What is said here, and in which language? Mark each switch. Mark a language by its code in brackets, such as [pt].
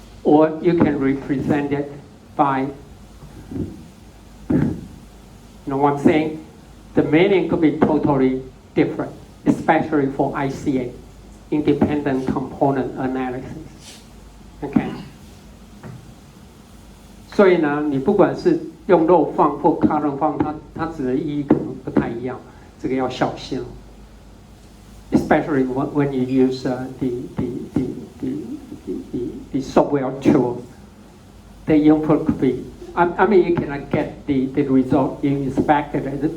[en] Or you can represent it by, you know what I'm saying? The meaning could be totally different, especially for ICA, independent component analysis. Okay. [zh] 所以呢，你不管是用漏放或 column 放，它指的意义可能不太一样，这个要小心。 [en] Especially when you use the software tool, the input could be. I mean, you cannot get the result you expected.